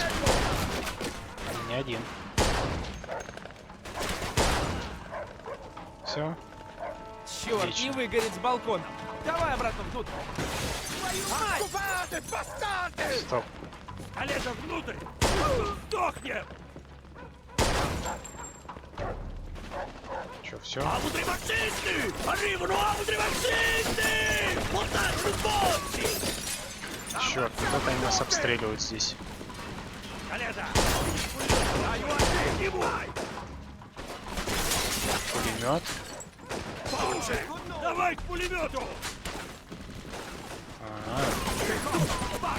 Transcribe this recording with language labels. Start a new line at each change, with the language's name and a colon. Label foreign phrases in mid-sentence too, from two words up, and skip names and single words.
Russian: Не один. Все. Черт, Отлично. не выгорит с балконом. Давай обратно внутрь. Стоп. Скалета внутрь! Сдохнем! Че, все?
Italian: Altri fascisti! Arrivano altri fascisti! Portate i bossi!
Russian: Черт, кто-то они нас обстреливают здесь. Скалета! Пулемет. Получше! Давай к пулемету! Ага.